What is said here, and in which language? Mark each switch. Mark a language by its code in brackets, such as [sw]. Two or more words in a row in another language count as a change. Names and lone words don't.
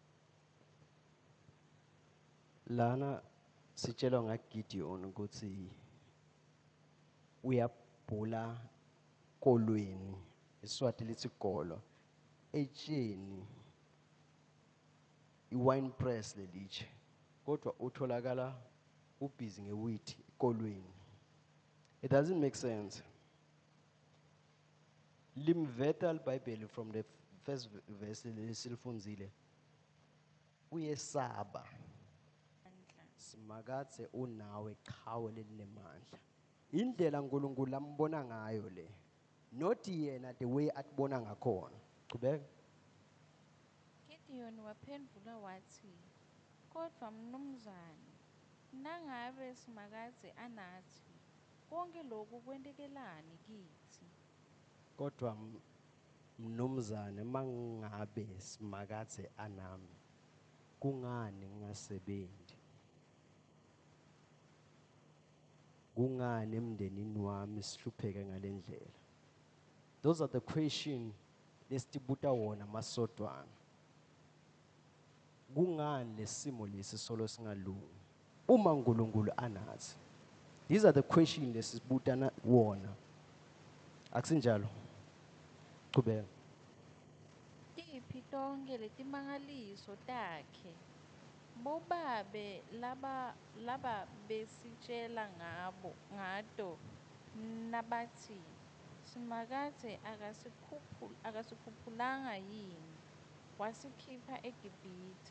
[ss] Lana sitshelwa ngaGideon ukuthi uyabhula kolweni, iSwati lithi golo, etsheni [en] iwine press [ss] lelitshe. Kodwa utholakala ubhizi ngewheat kolweni. [en] It doesn't make sense. [ss] Limveta iBhayibheli [en] from the first verse [ss] lesilifundzile. Uyesaba. Simakatse unawe qhawe lelinemandla. Indlela uNkulunkulu lambona ngayo le. Not yena [en] the way [ss] atibona ngakhona. Qhubeka. Gideon waphendvula wathi, kodvwa mnumzane, nangabe simakadze anathi, konke loku kwentekelani kitsi? Kodwa mnumzane mangabe simakatse anami, kungani ngingasebenzi? Kungani emndenini wami sihlupheke ngalendlela? [en] Those are the questions [ss] lesitibuta wona masodwana. Kungani lesimo lesi solo singalungi? Uma uNkulunkulu anathi. [en] These are the questions [ss] lesibutana wona. Akusinjalo? Qhubeka. Tiphi tonke letimangaliso takhe? Bobabe laba besitjela ngato nabatsi simakadze akasikhuphulanga yini wasikhipha eGibhithe.